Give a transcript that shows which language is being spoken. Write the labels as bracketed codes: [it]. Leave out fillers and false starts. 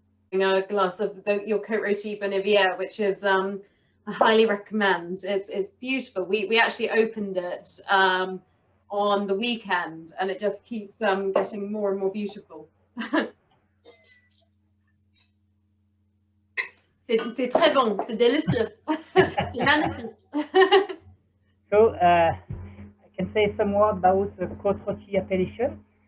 [en] A glass of your Côte Rôtie Bonnevier, which is I highly recommend. It's beautiful. We actually opened it on the weekend, and it just keeps getting more and more beautiful. [fr] C'est très bon, c'est délicieux. C'est magnifique. [en] So I can say some more about the Côte Rôtie appellation.